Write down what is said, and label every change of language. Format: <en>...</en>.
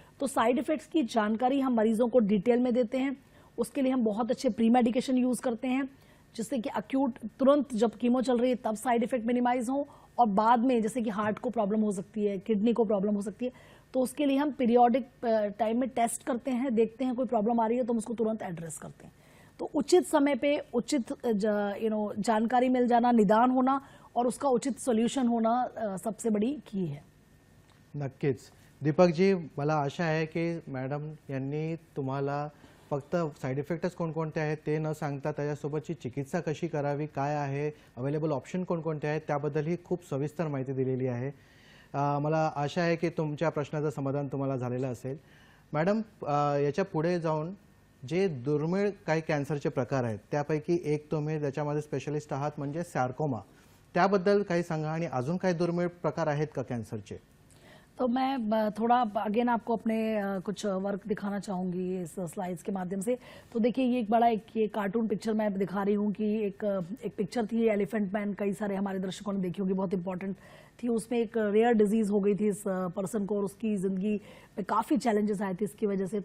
<hi>तो side effects की जानकारी हम मरीजों को डिटेल में देते हैं। उसके लिए हम बहुत अच्छे प्री मेडिकेशन यूज करते हैं, जिससे कि अक्यूट तुरंत जब कीमो चल रही है तब साइड इफेक्ट मिनिमाइज हो, और बाद में जैसे कि हार्ट को प्रॉब्लम हो सकती है, किडनी को प्रॉब्लम हो सकती है, तो उसके लिए हम पीरियोडिक टाइम में टेस्ट करते हैं, देखते हैं कोई प्रॉब्लम आ रही है तो हम उसको तुरंत एड्रेस करते हैं। तो उचित समय पे उचित जानकारी मिल जाना, निदान होना और उसका उचित सोल्यूशन होना सबसे बड़ी की है।</hi> <mr>नक्कीच दीपकजी, मला आशा आहे की मॅडम यांनी तुम्हाला फक्त साईड इफेक्टच कोणकोणते आहेत ते न सांगता त्याच्यासोबतची चिकित्सा कशी करावी, काय आहे, अवेलेबल ऑप्शन कोणकोणते आहेत त्याबद्दलही खूप सविस्तर माहिती दिलेली आहे। मला आशा आहे की तुमच्या प्रश्नाचं समाधान तुम्हाला झालेलं असेल। मॅडम, याच्या पुढे जाऊन जे दुर्मिळ काही कॅन्सरचे प्रकार आहेत त्यापैकी एक तुम्ही त्याच्यामध्ये स्पेशलिस्ट आहात म्हणजे सार्कोमा, त्याबद्दल काही सांगा आणि अजून काही दुर्मिळ प्रकार आहेत का कॅन्सरचे?</mr> <hi>तो मैं थोड़ा अगेन आपको अपने कुछ वर्क दिखाना चाहूँगी इस स्लाइड्स के माध्यम से। तो देखिए ये एक बड़ा ये कार्टून पिक्चर मैं दिखा रही हूँ कि एक पिक्चर थी एलिफेंट मैन, कई सारे हमारे दर्शकों ने देखी होगी, बहुत इंपॉर्टेंट थी। उसमें एक रेयर डिजीज़ हो गई थी इस पर्सन को और उसकी ज़िंदगी में काफ़ी चैलेंजेस आए थे इसकी वजह से।</hi>